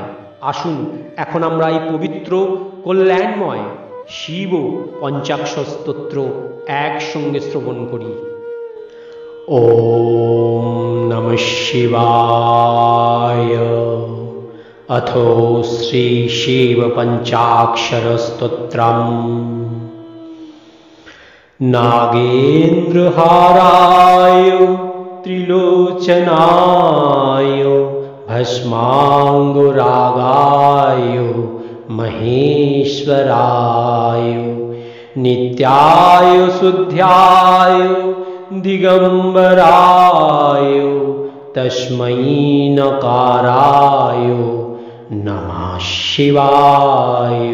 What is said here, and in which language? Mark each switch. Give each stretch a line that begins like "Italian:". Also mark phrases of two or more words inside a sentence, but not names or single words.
Bangla: আসুন এখন আমরা এই পবিত্র কল্যাণময় শিব পঞ্চাক্ষর স্তোত্র একসঙ্গে শ্রবণ করি।
Sanskrit: ওম নমঃ শিবায়। অথো শ্রী শিব পঞ্চাক্ষর স্তোত্রম। नागेन्द्रहाराय त्रिलोचनाय भस्मांगुरागाय महेश्वराय नित्याय शुद्ध्याय दिगंबराय तस्मै नकाराय नमः शिवाय।